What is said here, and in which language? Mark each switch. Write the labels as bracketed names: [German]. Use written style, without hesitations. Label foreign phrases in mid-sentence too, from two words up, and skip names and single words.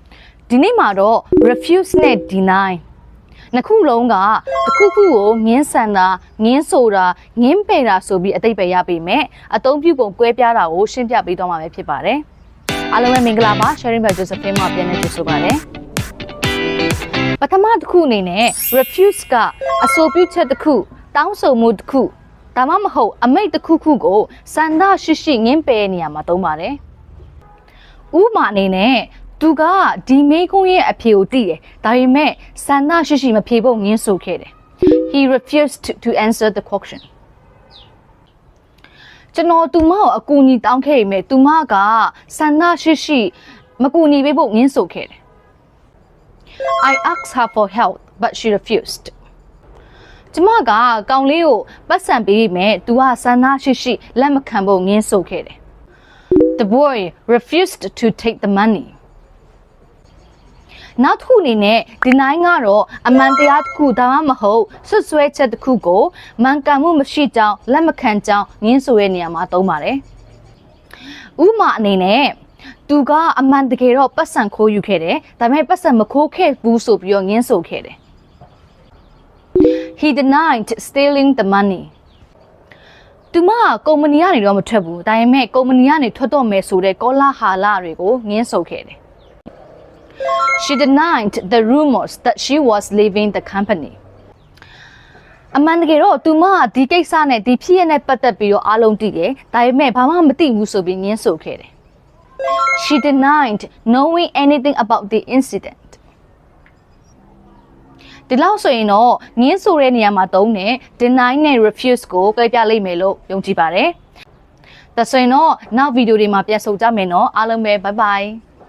[Burmese] ဒီနေ့မှာတော့ refuse နဲ့ deny နှစ်ခုလုံးကတစ်ခုခုကိုငင်းဆန်တာငင်းဆိုတာငင်းပယ်တာဆိုပြီးအတိတ်ပဲရပေ မဲ့အသုံးပြုပုံကွဲပြားတာကိုရှင်းပြပေးသွားမှာပဲဖြစ်ပါတယ်အားလုံးပဲမင်္ဂလာပါ sharing by Josephine မှာပြန်နေကြဆိုပါတယ်ပထမတစ်ခုအနေနဲ့ refuse ကအဆိုပြုချက်တစ်ခုတောင်းဆိုမှုတစ်ခုဒါမှမဟုတ်အမိန့်တစ်ခုခုကိုစန္ဒရှိရှိငင်းပယ်နေရမှာသုံးပါတယ်ဥပမာအနေနဲ့သူကဒီမေးခွန်းရဲ့အဖြေကိုသိတယ်ဒါပေမဲ့စန္ဒရှိရှိမဖြေဖို့ငင်းဆိုခဲ့တယ် [English] He refused to answer the question [Burmese] ကျွန်တော်သူမကိုအကူအညီတောင်းခဲ့ပေမဲ့သူမကစန္ဒရှိရှိမကူညီပေးဖို့ငင်းဆိုခဲ့တယ် [English] I asked her for help but she refused [Burmese] ကျမကကောင်လေးကိုပတ်စံပေးပေမဲ့သူကစန္ဒရှိရှိလက်မခံဖို့ငင်းဆိုခဲ့တယ် [English] The boy refused to take the money [Burmese] နောက်တစ်ခုအနေနဲ့ဒီနိုင်ကတော့အမှန်တရားတစ်ခုဒါမှမဟုတ်ဆွဆွဲချက်တစ်ခုကိုမှန်ကန်မှုမရှိကြောင်းလက်မခံကြောင်းငင်းဆိုတဲ့နေရာမှာသုံးပါတယ်ဥပမာအနေနဲ့သူကအမှန်တကယ်တော့ပတ်စံခိုးယူခဲ့တယ်ဒါပေမဲ့ပတ်စံမခိုးခဲ့ဘူးဆိုပြီးတော့ငင်းဆိုခဲ့တယ် [English] He denied stealing the money [Burmese] သူမကကုမ္ပဏီကနေတော့မထွက်ဘူးဒါပေမဲ့ကုမ္ပဏီကနေထွက်တော့မယ်ဆိုတဲ့ကောလာဟာလတွေကိုငင်းဆိုခဲ့တယ် [English] She denied the rumors that she was leaving the company. [Burmese] အမှန်တကယ်တော့သူမကဒီကိစ္စနဲ့ဒီဖြစ်ရနဲ့ပတ်သက်ပြီးတော့အားလုံးသိတယ်။ဒါပေမဲ့ဘာမှမသိဘူးဆိုပြီးငင်းဆိုခဲ့တယ်။ [English] She denied knowing anything about the incident. [Burmese] ဒီလောက်ဆိုရင်တော့ငင်းဆိုတဲ့နေရာမှာသုံးတဲ့ deny နဲ့ refuse ကိုကြိုက်ပြလိုက်မယ်လို့ယုံကြည်ပါတယ်။ဒါဆိုရင်တော့နောက်ဗီဒီယိုတွေမှာပြန်ဆုံကြမယ်နော်။အားလုံးပဲ [English] bye bye